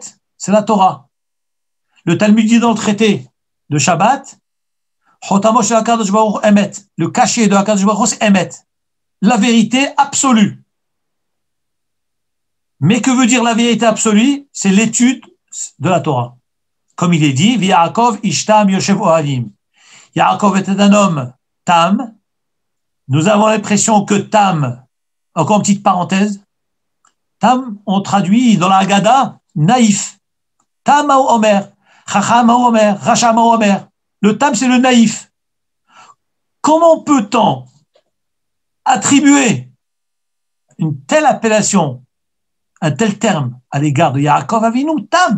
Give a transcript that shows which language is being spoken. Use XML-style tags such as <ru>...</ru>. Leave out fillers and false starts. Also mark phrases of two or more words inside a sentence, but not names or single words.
<fr>C'est la Torah. Le Talmud dit dans le traité de Shabbat,</fr> <he>חותמו של הקדוש ברוך הוא אמת.</he> <fr>Le cachet de</fr> <he>הקדוש ברוך הוא,</he> <fr>c'est Emet. La vérité absolue. Mais que veut dire la vérité absolue? C'est l'étude de la Torah. Comme il est dit,</fr> <he>יעקב איש תם יושב אהלים.</he> <fr>Yaakov était un homme tam. Nous avons l'impression que tam, encore une petite parenthèse, tam, on traduit dans la Haggadah, naïf.</fr> <he>תם הוא אומר, חכם הוא אומר, רחם הוא אומר.</he> <fr>Le tam, c'est le naïf. Comment peut-on attribuer une telle appellation, un tel terme à l'égard de Yaakov Avinu, tam?</fr>